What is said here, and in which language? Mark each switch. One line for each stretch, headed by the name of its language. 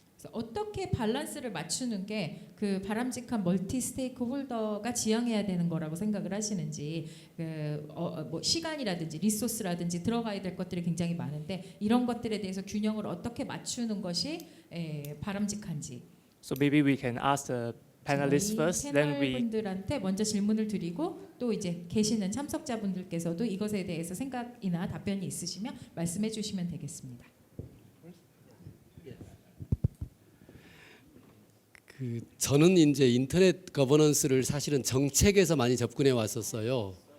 Korean: 그래서 어떻게 밸런스를 맞추는 게 그 바람직한 멀티 스테이크홀더가 지향해야 되는 거라고 생각을 하시는지 뭐 시간이라든지 리소스라든지 들어가야 될 것들이 굉장히 많은데 이런 것들에 대해서 균형을 어떻게 맞추는 것이 바람직한지.
English: So maybe we can ask the panelists first, then we
Korean: 패널분들한테 먼저 질문을 드리고 또 이제 계시는 참석자분들께서도 이것에 대해서 생각이나 답변이 있으시면 말씀해 주시면 되겠습니다. 저는 이제 인터넷 거버넌스를 사실은 정책에서 많이 접근해 왔었어요.